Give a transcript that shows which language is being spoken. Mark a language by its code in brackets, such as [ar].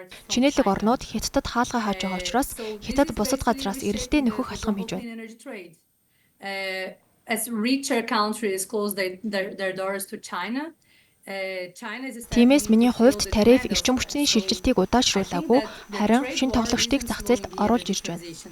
[mn] Чинэлэг орнууд Хятадд хаалгаа хааж байгаа учраас Хятад бусад газраас эрэлтээ нөхөх алхам хийж байна. [en] As richer countries close their doors to China. [mn] Тиймээс миний хувьд тариф эрчим хүчний шилжилтийг удаашруулаагүй, харин шинэ тоглогчдыг зах зээлд оруулж ирж байна.